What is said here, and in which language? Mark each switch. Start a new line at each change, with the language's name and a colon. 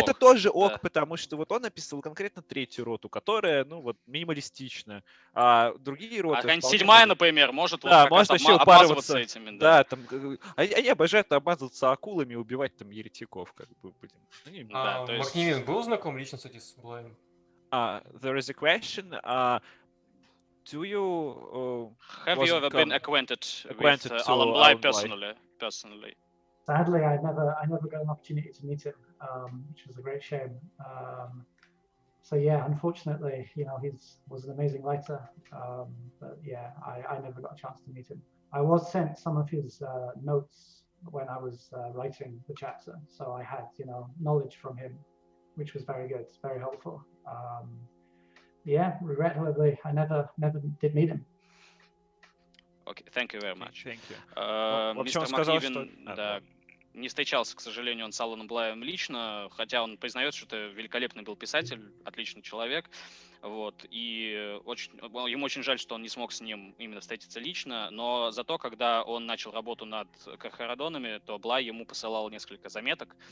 Russian: Это тоже ок, потому что вот он написал конкретно 3-ю роту, которая, минималистична. А другие роты... А какая-нибудь 7-я, например, может вообще обмазываться этими. Да, там... Они обожают обмазываться акулами и убивать там еретиков, как бы. Макнивен был знаком лично, кстати, с Блаем?
English: There is a question. Do you... Have you ever been acquainted with Alan Bly personally? Sadly, I never got an opportunity to meet him, which was a great shame. So yeah, unfortunately, he was an amazing writer, but yeah, I never got a chance to meet him. I was sent some of his notes when I was writing the chapter, so I had knowledge from him, which was very good, very helpful. Yeah, regrettably, I never did meet him. Okay, thank you very much. Thank you.
Russian: Мистер Макнивен, не встречался, к сожалению, он с Аланом Блаем лично, хотя он признает, что это великолепный был писатель, отличный человек. Вот, и ему очень жаль, что он не смог с ним именно встретиться лично, но зато, когда он начал работу над Кархарадонами, то Блай ему посылал несколько заметок.